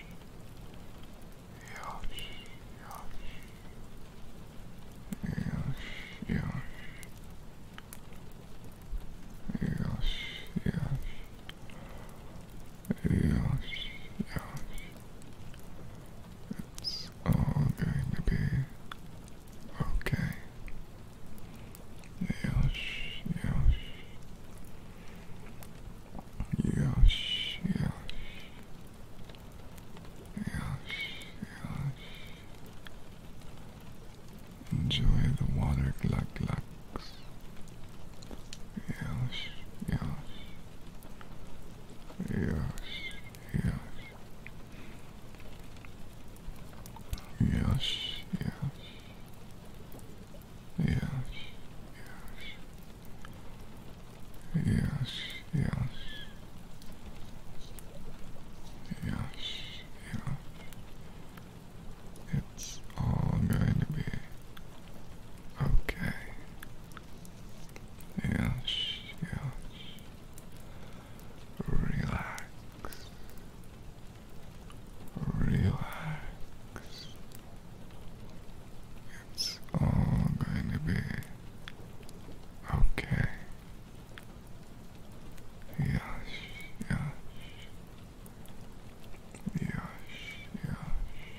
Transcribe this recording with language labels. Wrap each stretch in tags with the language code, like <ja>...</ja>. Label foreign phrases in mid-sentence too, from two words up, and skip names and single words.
<en>Yosh, yosh. Yosh, yosh. Yosh, yosh. Yosh, yosh. It's all going to be okay. Yosh, yosh. Yosh, yosh. Yosh, yosh. Enjoy the water glug glugs. Yosh, yosh. Yosh, yosh. Yosh, yosh. Yosh, yosh. Yosh, yosh. Yosh, yosh. It's all going to be okay. Yosh, yosh. Relax. Relax. It's all going to be okay. Yosh, yosh. Yosh, yosh.</en>